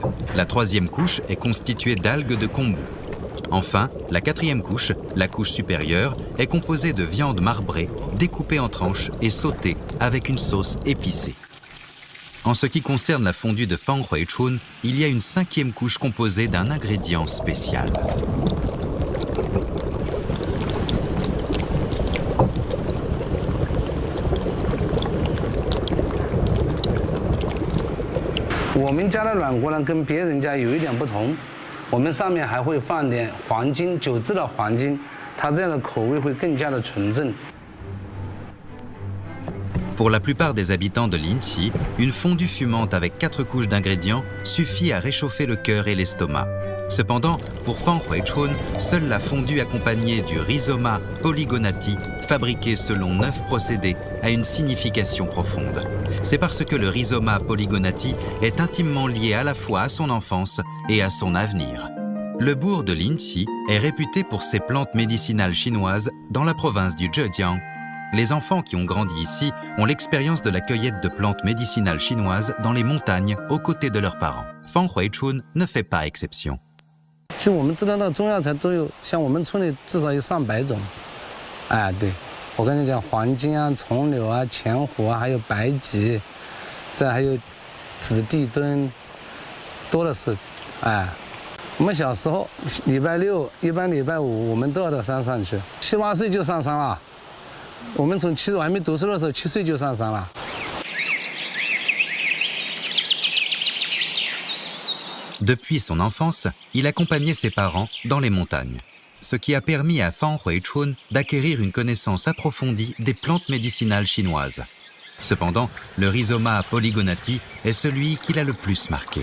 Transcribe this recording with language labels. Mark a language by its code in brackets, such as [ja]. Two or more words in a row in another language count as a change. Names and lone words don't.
[fr] La troisième couche est constituée d'algues de kombu. Enfin, la quatrième couche, la couche supérieure, est composée de viande marbrée, découpée en tranches et sautée avec une sauce épicée. En ce qui concerne la fondue de Fang Hui Chun, il y a une 5e couche composée d'un ingrédient spécial. [zh] 我们家的软锅呢，跟别人家有一点不同，我们上面还会放点黄金，酒制的黄金，它这样的口味会更加的纯正。 [fr] Pour la plupart des habitants de Linqi, une fondue fumante avec 4 couches d'ingrédients suffit à réchauffer le cœur et l'estomac. Cependant, pour Fang Hui Chun, seule la fondue accompagnée du rhizoma polygonati, fabriqué selon 9 procédés, a une signification profonde. C'est parce que le rhizoma polygonati est intimement lié à la fois à son enfance et à son avenir. Le bourg de Linqi est réputé pour ses plantes médicinales chinoises dans la province du Zhejiang. Les enfants qui ont grandi ici ont l'expérience de la cueillette de plantes médicinales chinoises dans les montagnes aux côtés de leurs parents. Fang Hui Chun ne fait pas exception. [zh] 就我们知道的中药材都有，像我们村里至少有上百种。哎，对，我跟你讲，黄金啊、松柳啊、前胡啊，还有白芨，这还有紫地墩，多的是。哎，我们小时候礼拜六、一般礼拜五，我们都要到山上去，7、8岁就上山了。我们从我还没读书的时候，7岁就上山了。 [fr] Depuis son enfance, il accompagnait ses parents dans les montagnes, ce qui a permis à Fang Hui Chun d'acquérir une connaissance approfondie des plantes médicinales chinoises. Cependant, le rhizoma polygonati est celui qui l'a le plus marqué.